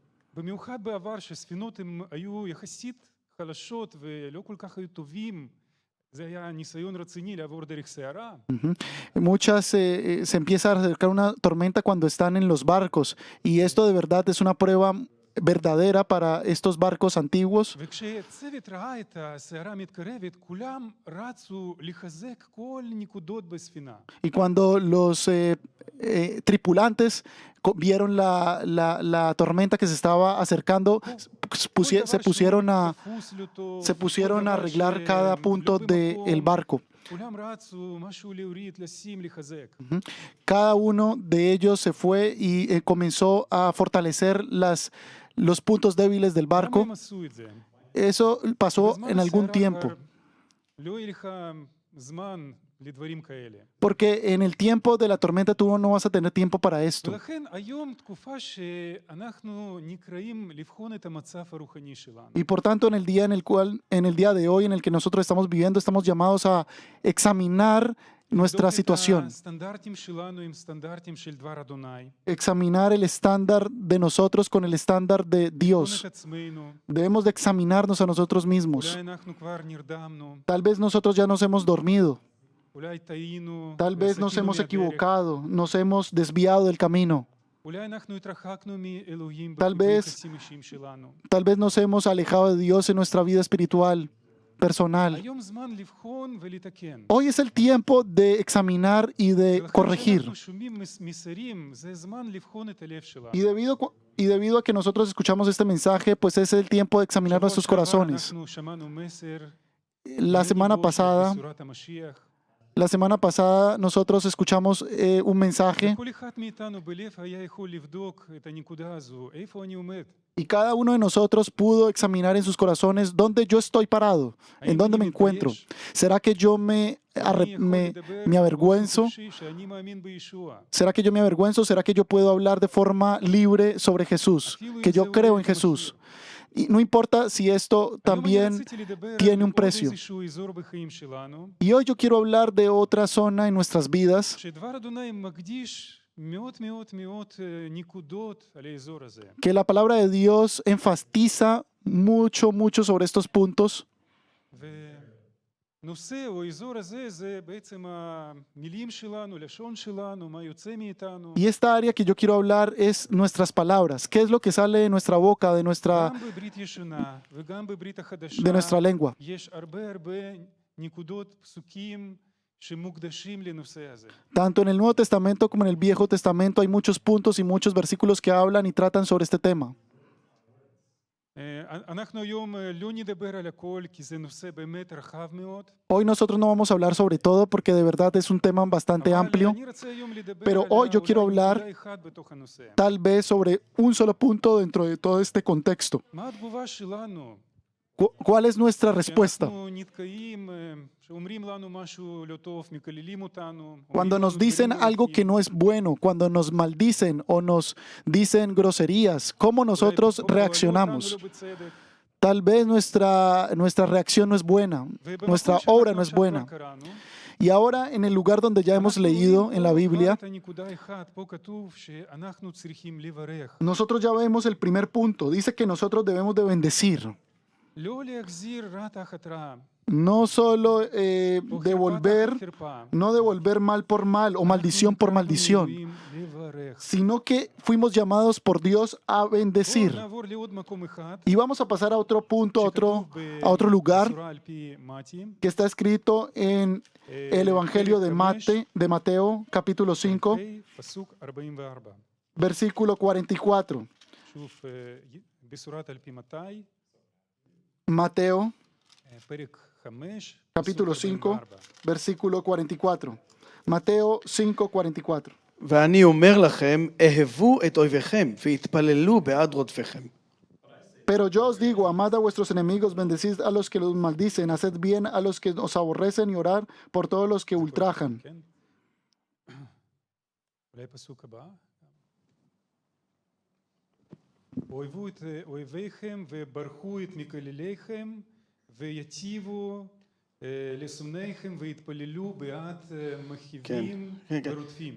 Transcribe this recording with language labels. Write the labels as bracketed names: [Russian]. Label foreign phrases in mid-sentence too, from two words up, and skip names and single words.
[Spanish] Muchas se empieza a acercar una tormenta cuando están en los barcos y esto de verdad es una prueba verdadera para estos barcos antiguos. [Hebrew] וכשצוות ראה את הסערה מתקרבת, כולם רצו לחזק כל נקודות בספינה. [Spanish] Y cuando los tripulantes vieron la tormenta que se estaba acercando, se pusieron a arreglar cada punto del barco. [Hebrew] כולם רצו משהו להוריד, לשים, לחזק. [Spanish] Cada uno de ellos se fue y comenzó a fortalecer los puntos débiles del [Hebrew] למה [Spanish] barco. [Hebrew] הם עשו את זה? [Spanish] Eso pasó [Hebrew] בזמן [Spanish] en algún [Hebrew] הסערה [Spanish] tiempo, [Hebrew] כבר לא יהיה לך זמן לדברים כאלה. [Spanish] porque en el tiempo de la tormenta tú no vas a tener tiempo para esto. [Hebrew] ולכן היום תקופה שאנחנו נקראים לבחון את המצב הרוחני שלנו. [Spanish] Y por tanto, en el día de hoy en el que nosotros estamos viviendo, estamos llamados a examinar nuestra [Hebrew] לבדוק את [Spanish] situación, [Hebrew] הסטנדרטים שלנו עם סטנדרטים של דבר אדוני. [Spanish] examinar el estándar de nosotros con el estándar de [Hebrew] לבחון [Spanish] Dios. [Hebrew] את עצמנו. [Spanish] Debemos de examinarnos a nosotros mismos. [Hebrew] אולי אנחנו כבר נרדמנו, [Spanish] Tal vez nosotros ya nos hemos dormido, [Hebrew] אולי טעינו, [Spanish] tal vez nos [Hebrew] סטינו [Spanish] hemos [Hebrew] מהדרך. [Spanish] equivocado, nos hemos desviado del camino, [Hebrew] אולי אנחנו התרחקנו מאלוהים [Spanish] Tal vez- [Hebrew] ביחסים אישיים שלנו. [Spanish] tal vez nos hemos alejado de Dios en nuestra vida espiritual, personal. [Hebrew] היום זמן לבחון ולתקן. [Spanish] Hoy es el tiempo de examinar y de [Hebrew] ולכן [Spanish] corregir. [Hebrew] כשאנחנו שומעים מסרים, זה זמן לבחון את הלב שלנו. [Spanish] Y debido a que nosotros escuchamos este mensaje, pues es el tiempo de examinar [Hebrew] שבוע [Spanish] nuestros [Hebrew] שעבר [Spanish] corazones. [Hebrew] אנחנו שמענו מסר, [Spanish] La semana [Hebrew] לגיבוש [Spanish] pasada, [Hebrew] בשורת המשיח. [Spanish] nosotros escuchamos un mensaje [Hebrew] וכל אחד מאיתנו בלב היה יכול לבדוק את הנקודה הזו, איפה אני עומד? [Spanish] y cada uno de nosotros pudo examinar en sus corazones dónde yo estoy parado, en [Hebrew] האם [Spanish] dónde me [Hebrew] אני [Spanish] encuentro. [Hebrew] מתבייש? [Spanish] ¿Será que yo me [Hebrew] אני יכול לדבר [Spanish] me avergüenzo? [Hebrew] באופן חופשי שאני מאמין בישוע. [Spanish] ¿Será que yo me avergüenzo? ¿Será que yo puedo hablar de forma libre sobre Jesús? Que yo creo en Jesús. Y no importa si esto [Hebrew] היום אני [Spanish] también [Hebrew] רציתי לדבר [Spanish] tiene [Hebrew] על [Spanish] un [Hebrew] עוד [Spanish] precio. [Hebrew] איזשהו אזור בחיים שלנו, [Spanish] Y hoy yo quiero hablar de otra zona en nuestras vidas [Hebrew] שדבר אדוני מקדיש מאוד מאוד מאוד נקודות על האזור הזה. [Spanish] que la palabra de Dios enfatiza mucho sobre estos puntos. [Hebrew] ונושא או האזור הזה זה בעצם המילים שלנו, לשון שלנו, מה יוצא מאיתנו. [Spanish] Y esta área que yo quiero hablar es nuestras palabras. ¿Qué es lo que sale de nuestra boca, de nuestra [Hebrew] גם בברית ישנה וגם בברית החדשה [Spanish] lengua? [Hebrew] יש הרבה נקודות, פסוקים שמוקדשים לנושא הזה. [Spanish] Tanto en el Nuevo Testamento como en el Viejo Testamento hay muchos puntos y muchos versículos que hablan y tratan sobre este tema. [Hebrew] אנחנו היום לא נדבר על הכל, כי זה נושא באמת רחב מאוד. [Spanish] Hoy nosotros no vamos a hablar sobre todo porque de verdad es un tema bastante [Hebrew] אבל [Spanish] amplio. [Hebrew] אני רוצה היום לדבר [Spanish] Pero [Hebrew] על [Spanish] hoy yo quiero [Hebrew] אולי [Spanish] hablar- [Hebrew] נקודה אחת בתוך הנושא. [Spanish] Tal vez sobre un solo punto dentro de todo este contexto. [Hebrew] מה התגובה שלנו? [Spanish] ¿Cuál es nuestra respuesta? [Hebrew] כשאנחנו נתקעים, שאומרים לנו משהו לא טוב, מקללים אותנו. [Spanish] Cuando [Hebrew] אומרים [Spanish] nos [Hebrew] לנו [Spanish] dicen [Hebrew] דברים [Spanish] algo que [Hebrew] מלאכים. [Spanish] no es bueno, cuando nos maldicen o nos dicen groserías, ¿cómo [Hebrew] אולי [Spanish] nosotros [Hebrew] פתאום [Spanish] reaccionamos? [Hebrew] אותנו לא בצדק. [Spanish] Tal vez nuestra reacción no es buena, [Hebrew] ובמקום [Spanish] nuestra [Hebrew] שאנחנו [Spanish] obra no es [Hebrew] עכשיו [Spanish] buena. [Hebrew] כבר קראנו, [Spanish] Y ahora en el lugar donde ya hemos [Hebrew] אנחנו [Spanish] leído [Hebrew] רואים [Spanish] en la [Hebrew] פה [Spanish] Biblia, [Hebrew] כבר את הנקודה אחת, פה כתוב שאנחנו צריכים לברך. [Spanish] nosotros ya vemos el primer punto. Dice que nosotros debemos de bendecir. [Hebrew] לא להחזיר רע תחת רע, [Spanish] No solo [Hebrew] או חרפה [Spanish] devolver, [Hebrew] תחת חרפה. [Spanish] no devolver mal por mal o maldición por [Hebrew] אנחנו [Spanish] maldición, [Hebrew] ראויים לברך. [Spanish] sino que fuimos llamados por Dios a bendecir. [Hebrew] בואו נעבור לעוד מקום אחד, [Spanish] Y vamos a pasar a otro punto, [Hebrew] שכתוב [Spanish] a otro lugar [Hebrew] בבשורה על פי מתי, [Spanish] que está escrito en el Evangelio de Mateo, capítulo 5, [Hebrew] פסוק 44. [Spanish] versículo 44. [Hebrew] שוב, בשורת על פי מתי, [Spanish] Mateo, [Hebrew] פרק 5, [Spanish] capítulo [Hebrew] פסוק [Spanish] 5, [Hebrew] 44. [Spanish] versículo 44. Mateo 5, 44. [Hebrew] ואני אומר לכם, אהבו את אויביכם והתפללו בעד רודפיכם. [Spanish] Pero yo os digo, amad a vuestros enemigos, bendecid a los que los maldicen, haced bien a los que os aborrecen y orad por todos los que ultrajan. [Hebrew] כן? אולי פסוק הבא. אוהבו את אויביכם וברכו את מקלליכם ויטיבו לשונאיכם והתפללו בעד מחריבים ורודפים.